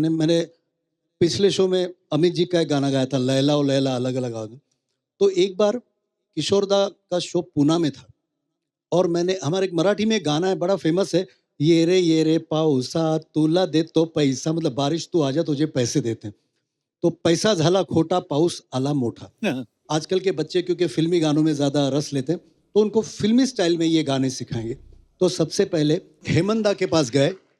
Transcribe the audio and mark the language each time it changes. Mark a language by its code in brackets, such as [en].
[hi] मैंने पिछले शो में अमित जी का एक गाना गाया था, लैला ओ लैला अलग अलग आवाज़। तो एक बार किशोरदा का शो पूना में था और हमारे एक मराठी में गाना है बड़ा फेमस है, [mr] ये रे पाऊसा तुला देतो पैसा, [hi] मतलब बारिश तू आजा तुझे पैसे देते हैं। [mr] तो पैसा झाला खोटा, पाऊस आला मोठा। [hi] आजकल के बच्चे क्योंकि फिल्मी गानों में ज्यादा रस लेते हैं तो उनको फिल्मी स्टाइल में ये गाने सिखाएंगे। तो सबसे पहले हेमंदा के पास गए।